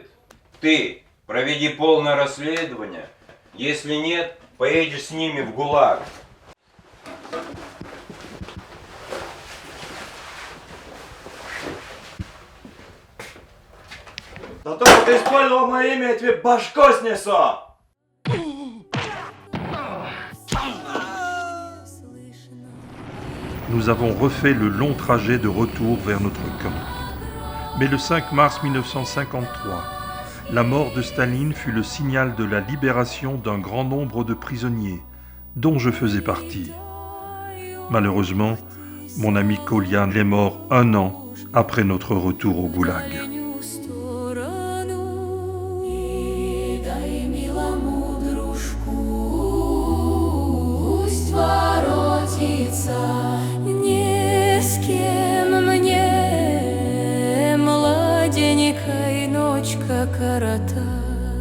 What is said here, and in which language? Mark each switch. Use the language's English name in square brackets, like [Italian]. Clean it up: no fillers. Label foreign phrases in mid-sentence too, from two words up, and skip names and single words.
[Russian] Ты проведи полное расследование. Если нет, поедешь с ними в ГУЛАГ. За то, что ты использовал мое имя, я тебе башку снесу! [French] Nous avons refait le long trajet de retour vers notre camp. Mais le 5 mars 1953, la mort de Staline fut le signal de la libération d'un grand nombre de prisonniers, dont je faisais partie. Malheureusement, mon ami Kolya est mort 1 an après notre retour au Goulag. [Russian] Не с кем мне, младенькой, ночка коротать.